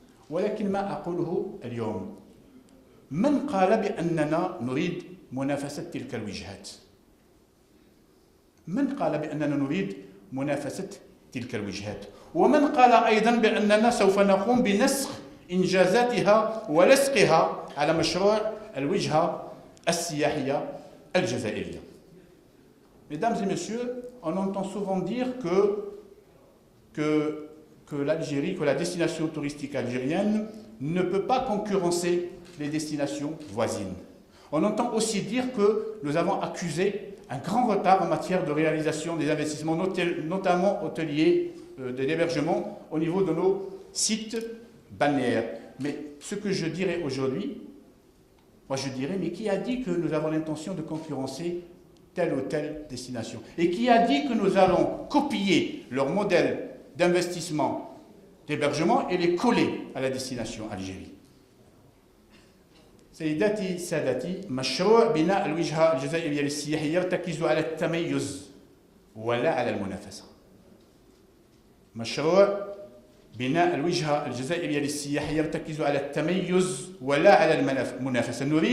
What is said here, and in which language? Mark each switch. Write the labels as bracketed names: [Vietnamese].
[Arabic] ولكن ما أقوله اليوم، من قال بأننا نريد منافسة تلك الوجهات؟ من قال بأننا نريد منافسة تلك الوجهات؟ ومن قال أيضا بأننا سوف نقوم بنسخ إنجازاتها ولصقها على مشروع الوجهة السياحية الجزائرية؟ [French] Mesdames et messieurs, on entend souvent dire que l'Algérie, que la destination touristique algérienne ne peut pas concurrencer les destinations voisines. On entend aussi dire que nous avons accusé un grand retard en matière de réalisation des investissements, notamment hôteliers, d'hébergement au niveau de nos sites balnéaires. Mais ce que je dirais aujourd'hui, mais qui a dit que nous avons l'intention de concurrencer telle ou telle destination? Et qui a dit que nous allons copier leur modèle d'investissement, d'hébergement et les coller à la destination Algérie? [Arabic] سيداتي سادتي، مشروع بناء الوجهة الجزائرية للسياحة يرتكز على التميز ولا على المنافسة. مشروع بناء الوجهة الجزائرية للسياحة يرتكز على التميز ولا على المنافسة.